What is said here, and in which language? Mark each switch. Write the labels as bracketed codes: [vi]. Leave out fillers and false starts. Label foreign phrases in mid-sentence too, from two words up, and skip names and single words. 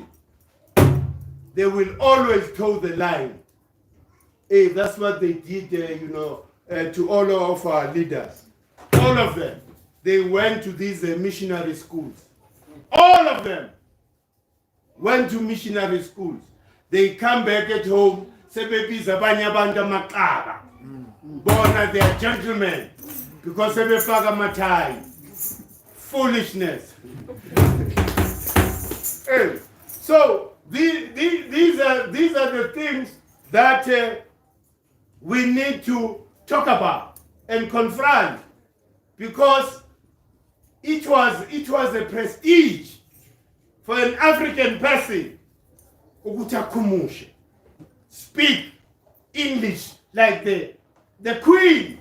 [en] They will always toe the line. That's what they did, to all of our leaders. All of them. They went to these missionary schools. All of them went to missionary schools. They come back at home, [zu] sebebiza abanye abantu amaqaba. [en] Bona they are gentlemen because [zu] sebefaka amathai. [en] Foolishness. So these are the things that we need to talk about and confront, because it was a prestige for an African person ukuthi speak English like the Queen.